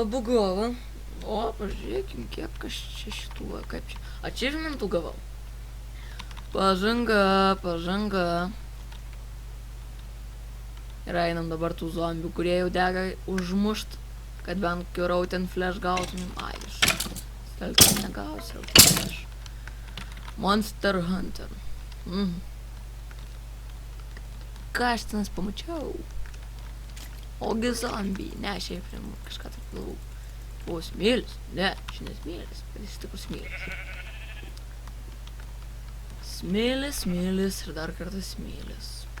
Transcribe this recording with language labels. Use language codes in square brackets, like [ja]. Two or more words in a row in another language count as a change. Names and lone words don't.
[lt] O, pažiūrėkim, kiek aš čia šitų, kaip čia. Achievementų gavau. Pažanga. Ir einam dabar tų zombių, kurie jau dega užmušt, kad bent kiurau ten flash gautumėm. Stelkis negausiu, flash. Monster Hunter. Ką aš tenas pamačiau? Ogi zombiai. Ne, šiaip kažką taip galvau. O, smėlis? Ne, šiandien smėlis. Bet jis tikrų smėlis. Smėlis ir dar kartą smėlis.